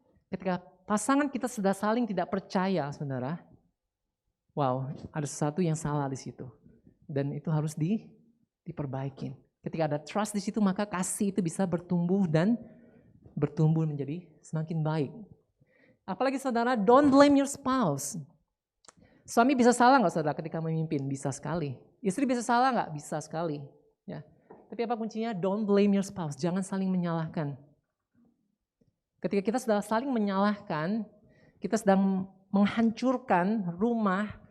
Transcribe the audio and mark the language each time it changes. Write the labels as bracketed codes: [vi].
[id] Ketika pasangan kita sudah saling tidak percaya, saudara, wow, ada sesuatu yang salah di situ. Dan itu harus diperbaikin. Ketika ada trust di situ, maka kasih itu bisa bertumbuh dan bertumbuh menjadi semakin baik. [en] Apalagi, saudara, don't blame your spouse. [id] Suami bisa salah nggak, saudara, ketika memimpin? Bisa sekali. Istri bisa salah nggak? Bisa sekali. Ya. Tapi apa kuncinya? [en] Don't blame your spouse. [id] Jangan saling menyalahkan. Ketika kita sudah saling menyalahkan, kita sedang menghancurkan rumah